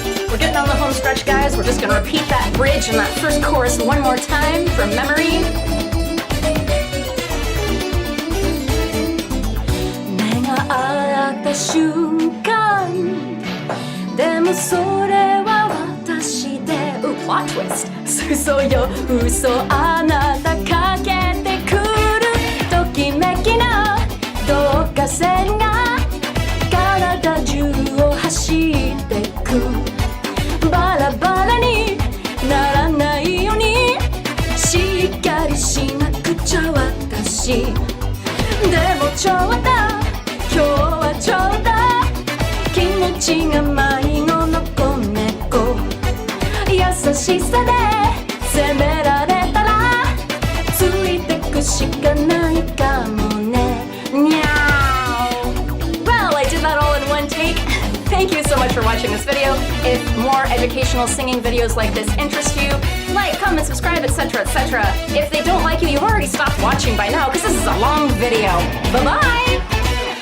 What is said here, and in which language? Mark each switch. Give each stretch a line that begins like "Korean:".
English: We're getting on the home stretch, guys. We're just gonna repeat that bridge and that first chorus one more time from memory.
Japanese: 目が合った瞬間でもそれは私でPlot twist 嘘よ嘘あなたかけてくるときめきの導火線が体中を走ってくバラバラにならないようにしっかりしなくちゃ私でもちょうだ今日はちょうだ気持ちが迷子の子猫優しさで責められたらついてくしかないかもねにゃー
English: Well, I did that all in one take. Thank you so much for watching this video. If more educational singing videos like this interest you, like, comment, subscribe, etc., etc. If they don't like you, you've already stopped watching by now because this is a long video. Bye-bye!